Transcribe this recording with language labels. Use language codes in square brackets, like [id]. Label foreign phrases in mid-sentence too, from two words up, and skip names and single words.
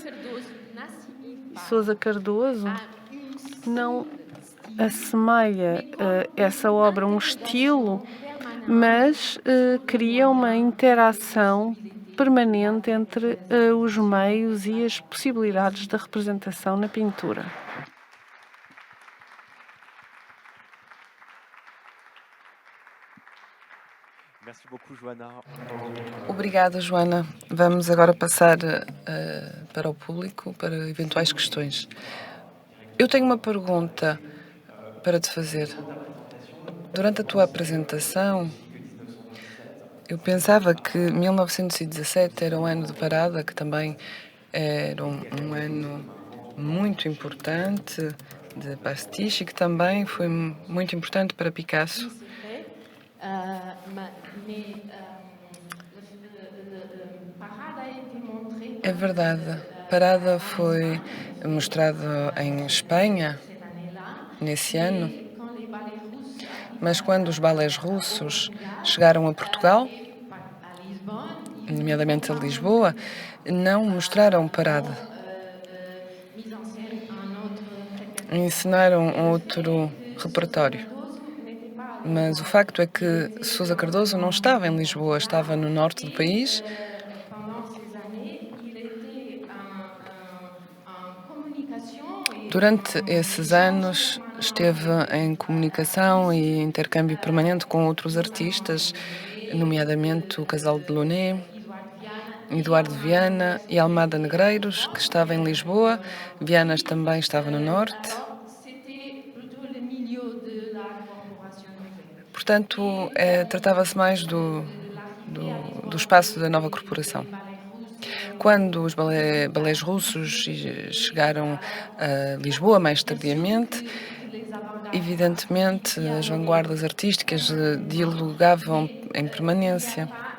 [pt] Sousa Cardoso não assemelha essa obra um estilo, mas cria uma interação permanente entre os meios e as possibilidades da representação na pintura. [fr] Merci beaucoup, Joana. [pt] Obrigada, Joana. Vamos agora passar para o público, para eventuais questões. Eu tenho uma pergunta para te fazer. Durante a tua apresentação, eu pensava que 1917 era um ano de parada, que também era um ano muito importante de pastiche e que também foi muito importante para Picasso. [fr] c'est vrai. Mais le parade a été montré [pt] É verdade. Parada foi mostrado em Espanha [fr] cette année-là. [pt] nesse ano, [fr] Quand les ballets russes arrivent [pt] mas quando os balés russos chegaram a Portugal, [fr] à Lisbonne, [pt] nomeadamente a Lisboa, não mostraram Parada. [fr] mise en scène un autre répertoire. [pt] Ensinaram outro repertório. [fr] Cardoso n'était pas [pt] Mas o facto é que Sousa Cardoso não estava em Lisboa, estava no norte do país. [fr] pendant ces années, il était en communication et [pt] Durante esses anos esteve em comunicação e intercâmbio permanente com outros artistas, nomeadamente o Casal de Loné, Eduardo Viana e Almada Negreiros, que estava em Lisboa. Vianas também estava no norte. [fr] c'était plutôt le milieu de la corporation nouvelle. [pt] Portanto, tratava-se mais do espaço da nova corporação. Quando os balés russos chegaram a Lisboa mais tardiamente, evidentemente as vanguardas artísticas dialogavam em permanência.